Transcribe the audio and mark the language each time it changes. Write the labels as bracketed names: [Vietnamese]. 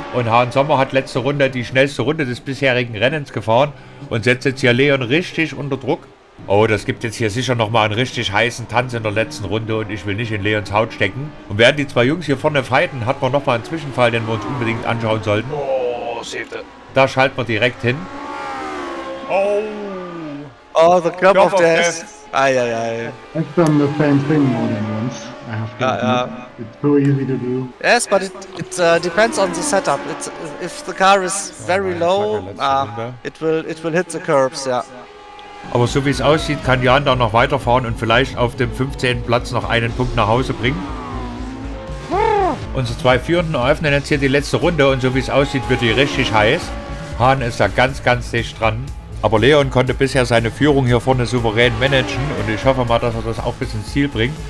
[German] Und Hahn Sommer hat letzte Runde die schnellste Runde des bisherigen Rennens gefahren und setzt jetzt hier Leon richtig unter Druck. Oh, das gibt jetzt hier sicher nochmal einen richtig heißen Tanz in der letzten Runde und ich will nicht in Leons Haut stecken. Und während die zwei Jungs hier vorne fighten, hat man nochmal einen Zwischenfall, den wir uns unbedingt anschauen sollten. [English] Oh, saved it. [German] Da schalten wir direkt hin. [English] Oh, the club of death. Aye. I've done the same thing more than once. I have to admit. It's so easy to do. Yes, but it depends on the setup. It's, if the car is very low, it will hit the curbs, ja. [German] Aber so wie es aussieht, kann Jan da noch weiterfahren und vielleicht auf dem 15. Platz noch einen Punkt nach Hause bringen. Unsere zwei Führenden eröffnen jetzt hier die letzte Runde und so wie es aussieht, wird die richtig heiß. Hahn ist da ganz dicht dran. Aber Leon konnte bisher seine Führung hier vorne souverän managen und ich hoffe mal, dass er das auch bis ins Ziel bringt.